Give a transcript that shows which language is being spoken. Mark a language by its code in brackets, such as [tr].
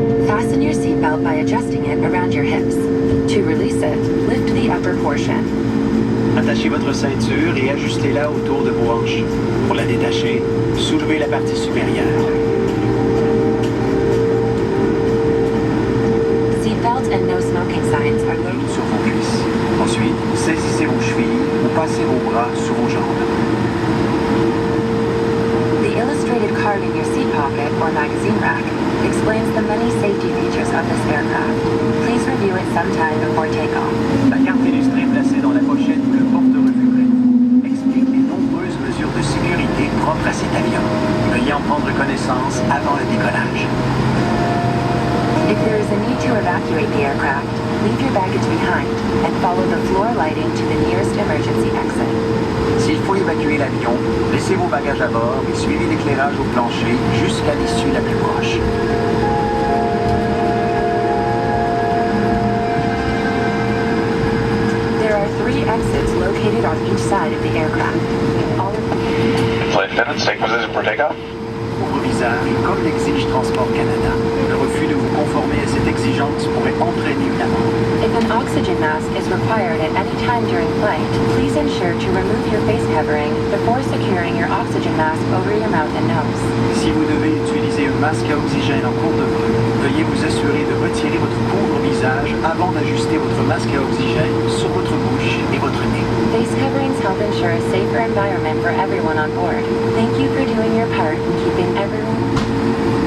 [en] Fasten your seatbelt by adjusting it around your hips. To release it, lift the upper portion. [fr] Attachez votre ceinture et ajustez-la autour de vos hanches. Pour la détacher, soulevez la partie supérieure. [en] Seatbelt and no smoking signs are located [fr] sur vos cuisses. Ensuite, saisissez vos chevilles ou passez vos bras sous vos jambes. [en] The illustrated card in your seat pocket or magazine rack explains the many safety features of this aircraft. Please review it sometime before takeoff. [fr] La carte illustrée placée dans la pochette ou le porte-revue près explique les nombreuses mesures de sécurité propres à cet avion. Veuillez en prendre connaissance avant le décollage. [en] If there is a need to evacuate the aircraft, leave your baggage behind and follow the floor lighting to the nearest emergency exit. [fr] S'il faut évacuer l'avion, laissez vos bagages à bord et suivez l'éclairage au plancher jusqu'à l'issue la plus proche. [en] There are 3 exits located on each side of the aircraft. Flight attendants, take position for takeoff. [fr] Couvre-visage, comme l'exige Transport Canada. Le refus de vous conformer à cette exigence pourrait entraîner une amende. [en] If an oxygen mask is required at any time during flight, please ensure to remove your face covering before securing your oxygen mask over your mouth and nose. [fr] Si vous devez utiliser un masque à oxygène en cours de vol, veuillez vous assurer de retirer votre couvre-visage avant d'ajuster votre masque à oxygène sur votre bouche et votre nez. [en] Face coverings help ensure a safer environment for everyone on board. Thank you for doing your part in keeping everyone